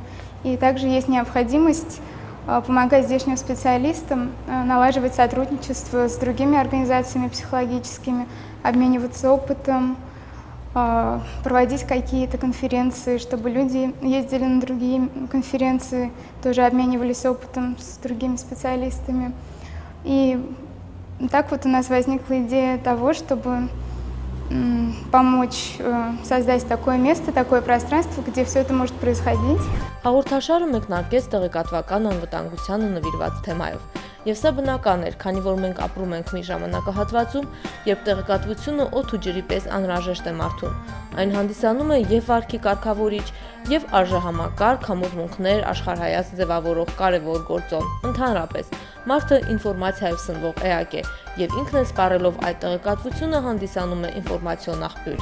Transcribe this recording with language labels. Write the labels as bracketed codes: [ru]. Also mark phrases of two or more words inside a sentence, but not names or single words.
[ru] И также есть необходимость помогать здешним специалистам налаживать сотрудничество с другими организациями психологическими, обмениваться опытом, проводить какие-то конференции, чтобы люди ездили на другие конференции, тоже обменивались опытом с другими специалистами. И так вот у нас возникла идея того, чтобы помочь создать такое место, такое пространство, где все это может происходить. [hy] Հաղորդաշարը մեկնարկեց տեղեկատվական անվտանգությանը նվիրված թեմայով։ Եվ սա բնական էր, քանի որ մենք ապրում ենք մի ժամանակահատվածում, երբ տեղեկատվությունը օդ ու ջրի պես անհրաժեշտ է մարդուն։ Այն հանդիսանում է եւ վարքի կարգավորիչ, եւ արժեհամակարգ համոզմունքներ աշխարհայաց ձևավորող կարևոր գործոն։ Ընդհանրապես, մարդը ինֆորմացիայով սնվող էակ է, եւ ինքն սպառելով այդ տեղեկատվությունը հանդիսանում է ինֆորմացիոն աղբյուր։